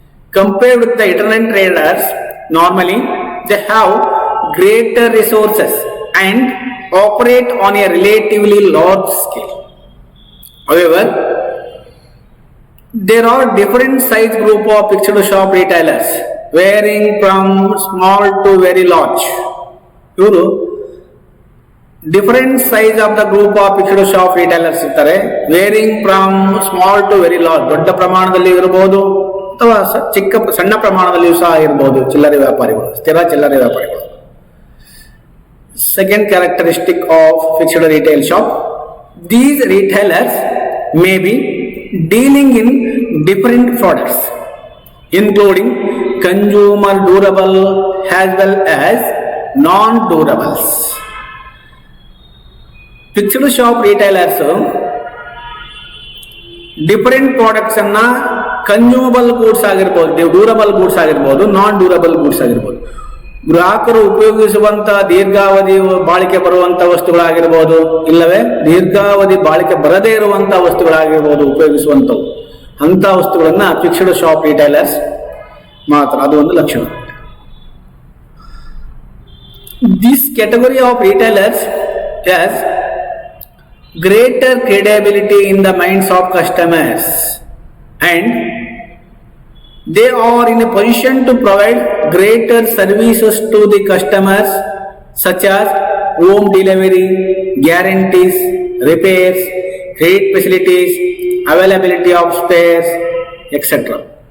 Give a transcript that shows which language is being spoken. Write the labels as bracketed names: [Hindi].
[English] Compared with the itinerant traders, normally they have greater resources and operate on a relatively large scale. However, there are different size group of fixed shop retailers varying from small to very large. [Kannada] ಇವರು [English] different size of the group of fixed shop retailers [Kannada] ಇರ್ತಾರೆ, [English] Varying from small to very large. [Kannada] ದೊಡ್ಡ ಪ್ರಮಾಣದಲ್ಲಿ ಇರಬಹುದು ಅಥವಾ ಸಣ್ಣ ಪ್ರಮಾಣದಲ್ಲಿಯೂ ಸಹ ಇರಬಹುದು. ಚಿಲ್ಲರೆ ವ್ಯಾಪಾರಿಗಳು, ಸ್ಥಿರ ಚಿಲ್ಲರೆ ವ್ಯಾಪಾರಿಗಳು. [English] Second characteristic of fixed retail shop, these retailers may be dealing in different products including consumer durable as well as non-durables. Fixed shop retailers [Kannada] different products ಅನ್ನ ಕನ್ಸ್ಯೂಮಬಲ್ ಗೂಡ್ಸ್ ಆಗಿರ್ಬೋದು, ಡ್ಯೂರಬಲ್ ಗೂಡ್ಸ್ ಆಗಿರ್ಬೋದು, ನಾನ್ ಡ್ಯೂರಬಲ್ ಗೂಡ್ಸ್ ಆಗಿರ್ಬೋದು, ಗ್ರಾಹಕರು ಉಪಯೋಗಿಸುವಂತಹ ದೀರ್ಘಾವಧಿ ಬಾಳಿಕೆ ಬರುವಂತಹ ವಸ್ತುಗಳಾಗಿರ್ಬೋದು, ಇಲ್ಲವೇ ದೀರ್ಘಾವಧಿ ಬಾಳಿಕೆ ಬರದೇ ಇರುವಂತಹ ವಸ್ತುಗಳಾಗಿರ್ಬೋದು, ಉಪಯೋಗಿಸುವಂಥವು ಅಂತ ವಸ್ತುಗಳನ್ನ ಫಿಕ್ಸ್ಡ್ ಶಾಪ್ ರಿಟೈಲರ್ಸ್ ಮಾತ್ರ. ಅದು ಒಂದು ಲಕ್ಷಣ. [English] This category of retailers has greater credibility in the minds of customers and they are in a position to provide greater services to the customers such as home delivery, guarantees, repairs, credit facilities, availability of spares, etc.